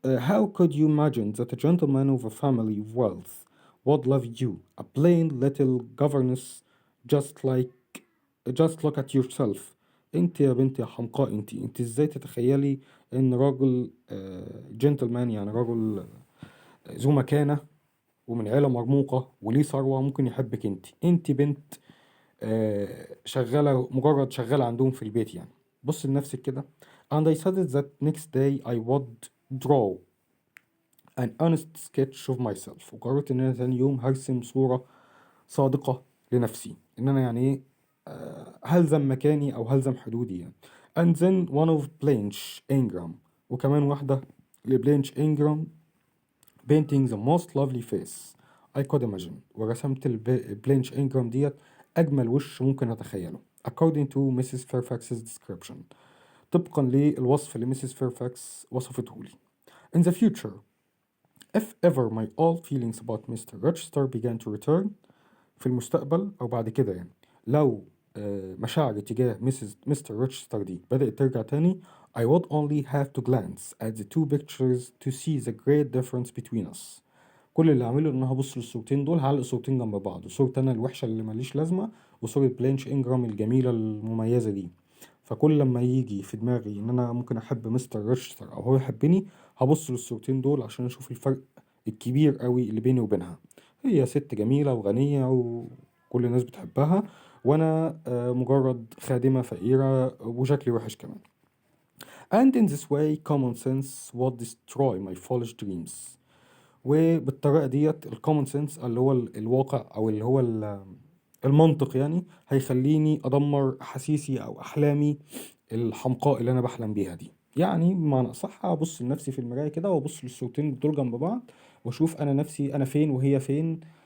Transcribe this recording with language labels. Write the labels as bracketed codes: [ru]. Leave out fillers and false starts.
[en] How could you imagine that a gentleman of a family of wealth would love you, a plain little governess, just like just look at yourself. [ar] انت يا بنتي يا حمقاء انت ازاي تتخيلي ان راجل جنتلمان يعني راجل ذو مكانة ومن عيلة مرموقة وليه ثروة ممكن يحبك انت بنت شغالة مجرد شغالة عندهم في البيت يعني. بص لنفسك كده. [en] and I said that next day I would draw an honest sketch of myself. [ar] وقررت ان انا ثاني يوم هرسم صورة صادقة لنفسي ان انا يعني ايه هلزم مكاني او هلزم حدودي يعني. [en] and then one of Blanche Ingram [ar] وكمان واحدة لبلينش انجرام [en] painting the most lovely face I could imagine. [ar] ورسمت بلينش انجرام ديت اجمل وش ممكن اتخيله [en] according to Mrs. Fairfax's description. [ar] طبقا للوصف اللي Mrs. Fairfax وصفته لي. [en] in the future if ever my old feelings about Mr. Rochester began to return. [ar] في المستقبل أو بعد كده يعني لو مشاعري تجاه مستر روتشستر دي بدأت ترجع تاني [en] I would only have to glance at the two pictures to see the great difference between us. [ar] كل اللي هعمله ان انا هبص للصورتين دول هعلق صورتين جنب بعض صورة انا الوحشة اللي ماليش لازمة وصورة بلينش انجرام الجميلة المميزة دي. فكل لما يجي في دماغي ان انا ممكن احب مستر روتشستر او هو يحبني هبص للصورتين دول عشان اشوف الفرق الكبير قوي اللي بيني وبينها. هي ست جميلة وغنية وكل الناس بتحبها وأنا مجرد خادمة فقيرة وشكلي وحش كمان. [en] And in this way common sense would destroy my foolish dreams. [ar] وبالطريقة ديت ال [en] common sense [ar] اللي هو الواقع أو اللي هو المنطق يعني هيخليني أدمر أحاسيسي أو أحلامي الحمقاء اللي أنا بحلم بيها دي. يعني بمعنى أصح أبص لنفسي في المراية كده وأبص للصورتين دول جنب بعض وأشوف أنا نفسي أنا فين وهي فين.